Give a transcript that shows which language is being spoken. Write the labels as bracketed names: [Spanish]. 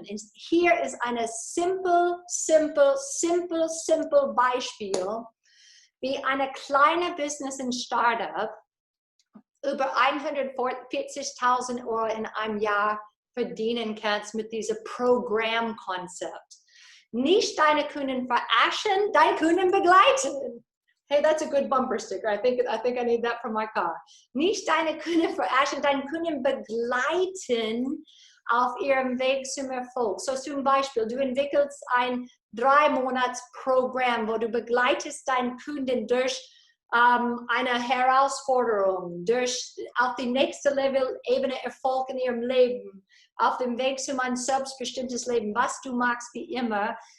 [German] Und hier ist ein simple Beispiel, wie eine kleine Business in Startup über 140.000 € in einem Jahr verdienen kannst mit diesem Programmkonzept. Nicht deine Kunden verarschen, deine Kunden begleiten. [English] Hey, that's a good bumper sticker. I think I need that for my car. [German] Nicht deine Kunden verarschen, deine Kunden begleiten auf ihrem Weg zum Erfolg. So zum Beispiel, du entwickelst ein 3-Monats-Programm, wo du begleitest deinen Kunden durch eine Herausforderung, auf die nächste Level-Ebene Erfolg in ihrem Leben, auf dem Weg zu ein selbstbestimmtes Leben, was du magst, wie immer.